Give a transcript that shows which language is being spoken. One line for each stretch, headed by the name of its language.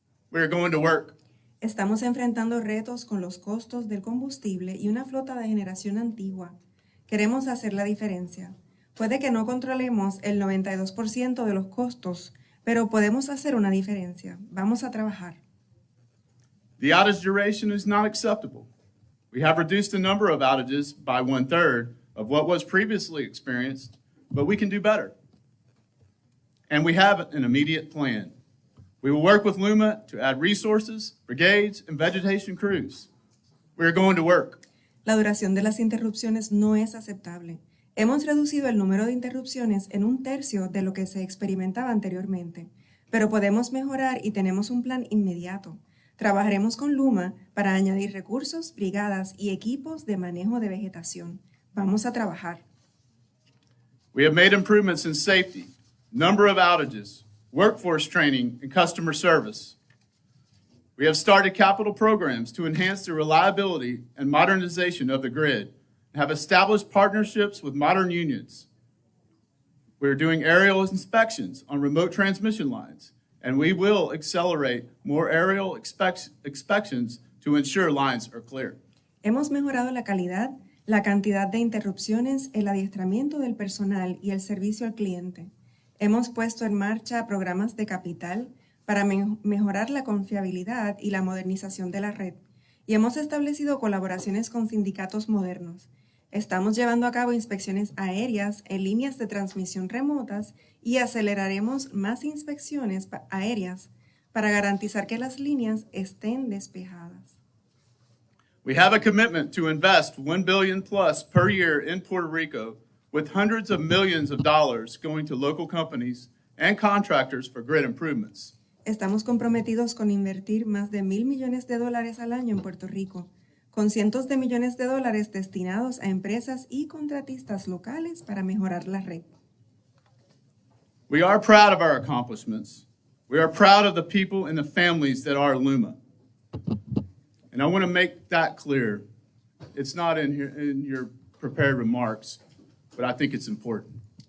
English: We are going to work.
Spanish: Estamos enfrentando retos con los costos del combustible y una flota de generación antigua. Queremos hacer la diferencia. Puede que no controlemos el 92% de los costos, pero podemos hacer una diferencia. Vamos a trabajar.
English: The outage duration is not acceptable. We have reduced the number of outages by 1/3 of what was previously experienced, but we can do better. And we have an immediate plan. We will work with LUMA to add resources, brigades, and vegetation crews. We are going to work.
Spanish: La duración de las interrupciones no es aceptable. Hemos reducido el número de interrupciones en 1/3 de lo que se experimentaba anteriormente, pero podemos mejorar y tenemos un plan inmediato. Trabajaremos con LUMA para añadir recursos, brigadas y equipos de manejo de vegetación. Vamos a trabajar.
English: We have made improvements in safety, number of outages, workforce training, and customer service. We have started capital programs to enhance the reliability and modernization of the grid and have established partnerships with modern unions. We're doing aerial inspections on remote transmission lines, and we will accelerate more aerial inspections to ensure lines are clear.
Spanish: Hemos mejorado la calidad, la cantidad de interrupciones, el adiestramiento del personal y el servicio al cliente. Hemos puesto en marcha programas de capital para mejorar la confiabilidad y la modernización de la red, y hemos establecido colaboraciones con sindicatos modernos. Estamos llevando a cabo inspecciones aéreas en líneas de transmisión remotas y aceleraremos más inspecciones aéreas para garantizar que las líneas estén despejadas.
English: We have a commitment to invest $1 billion plus per year in Puerto Rico, with hundreds of millions of dollars going to local companies and contractors for grid improvements.
Spanish: Estamos comprometidos con invertir más de $1,000 millones al año en Puerto Rico, con cientos de millones de dólares destinados a empresas y contratistas locales para mejorar la red.
English: We are proud of our accomplishments. We are proud of the people and the families that are LUMA. And I want to make that clear. It's not in here in your prepared remarks, but I think it's important.